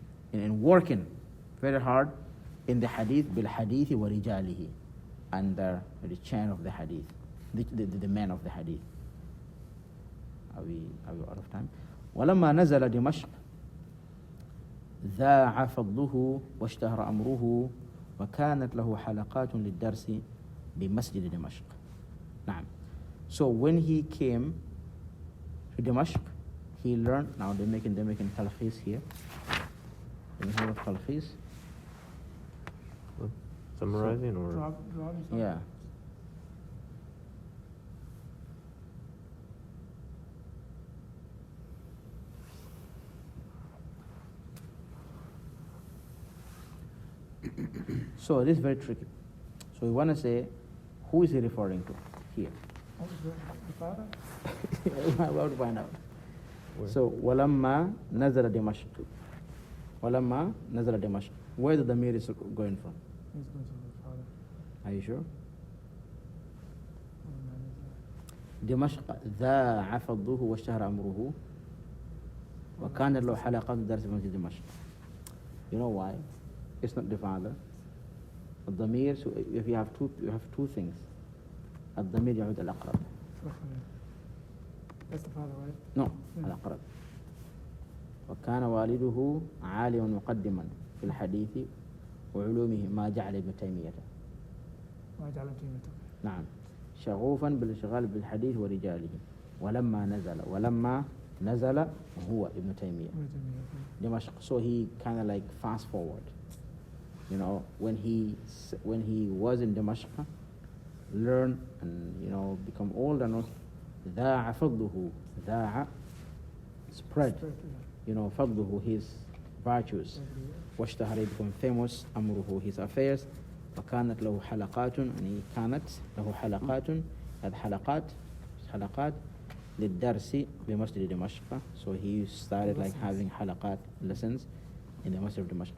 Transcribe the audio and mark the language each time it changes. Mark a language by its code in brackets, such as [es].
[en] In working very hard in the hadith, [ar] bil hadithi wa rijalihi, [en] under the chain of the hadith, the man of the hadith. Are we out of time? [ar] ولما نزل دمشق ذاع فضله واشتهر أمره وكانت له حلقات للدرس بمسجد دمشق. نعم. [en] So when he came to Damascus, he learned. Now they're making talkhis here. You hear of talkhis? Summarizing or? Yeah. So this is very tricky. So we want to say, who is he referring to here? The father? We're about to find out. Where? [ar] So ولما نزل دمشق. ولما نزل دمشق. [en] Where the damir is going from? He's going to the father. Are you sure? [ar] دمشق ذاع فضله واشتهر أمره وكان له حلقات درس في مسجد دمشق. [en] You know why? It's not the father. الضمير, so if you have two things. [ar] الضمير يعود الأقرب. [en] That's the father, right? No, الأقرب. [ar] وكان والده عالما مقدما في الحديث وعلومه ما جعل ابن تيمية. ما جعل ابن تيمية. نعم. شغوفا بالاشتغال بالحديث ورجاله. ولما نزل هو ابن تيمية. دمشق. [en] So he kind of like fast forward. when he was in Damascus, learn and become old and [ar] ذاع فضله ذاع spread فضله his virtues واشتهر [en] become famous [ar] أمره [en] his affairs [ar] وكانت له حلقات يعني كانت له حلقات هذه حلقات للدرس بمسجد دمشق. [en] So he started like having حلقات lessons in the Masjid of Damascus.